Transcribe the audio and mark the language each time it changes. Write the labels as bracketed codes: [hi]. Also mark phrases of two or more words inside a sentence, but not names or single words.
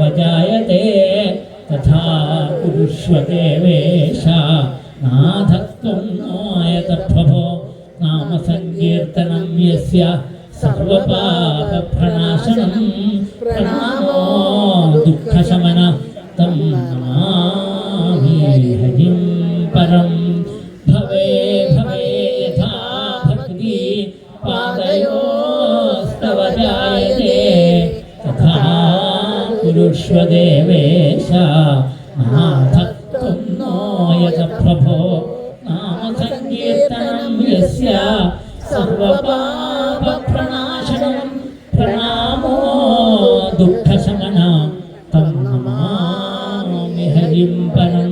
[sa] ജായത്തെ തഥാ കുരുഷ്വ ദേവേശ നാഥത്വം നോയത പ്രഭോ നാമസങ്കീർത്തനം യസ്യ സർവപാപപ്രണാശനം പ്രണാമോ ദുഃഖശമന തം നമാമി ഹരിം പരം ഭവേ ഭവേ യഥാ ഭക്തി പാദയോസ്തവ ജായത്തെ തഥാ കുരുഷ്വ ദേവേശ നാഥത്വം നോയത പ്രഭോ നാമസങ്കീർത്തനം യസ്യ സർവപാപപ്രണാശനം പ്രണാമോ ദുഃഖശമന തം നമാമി ഹരിം പരം.